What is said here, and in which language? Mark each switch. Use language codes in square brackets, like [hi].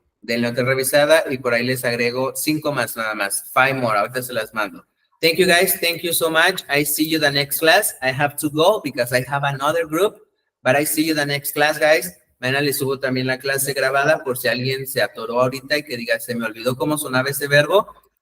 [es] Denle otra revisada y por ahí les agrego 5 más nada más. [en] 5 more, [es] ahorita se las mando. [en] Thank you guys, thank you so much. I see you the next class. I have to go because I have another group, but I see you the next class, guys. [es] Mañana les subo también la clase grabada por si alguien se atoró ahorita y que diga, se me olvidó cómo sonaba ese verbo.